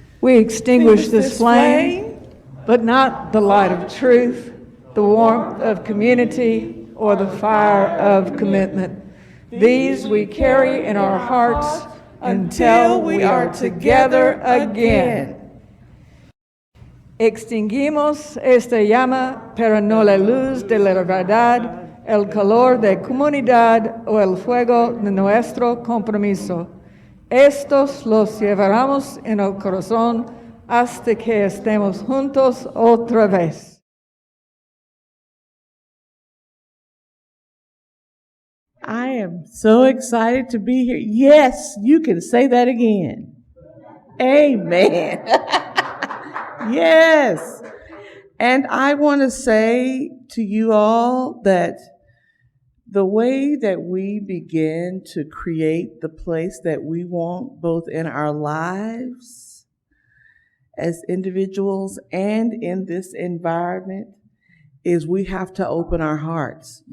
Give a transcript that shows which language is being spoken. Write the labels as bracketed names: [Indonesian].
[English] extinguish this flame, but not the light of truth, the warmth of community, or the fire of commitment. These we carry in our hearts until we are together again. [Spanish] Extinguimos esta llama, pero no la luz de la verdad, el calor de comunidad o el fuego de nuestro compromiso. Estos los llevaremos en el corazón hasta que estemos juntos otra vez. [English] I am so excited to be here. Yes, you can say that again. Amen. Yes. And I want to say to you all that the way that we begin to create the place that we want, both in our lives as individuals and in this environment, is we have to open our hearts.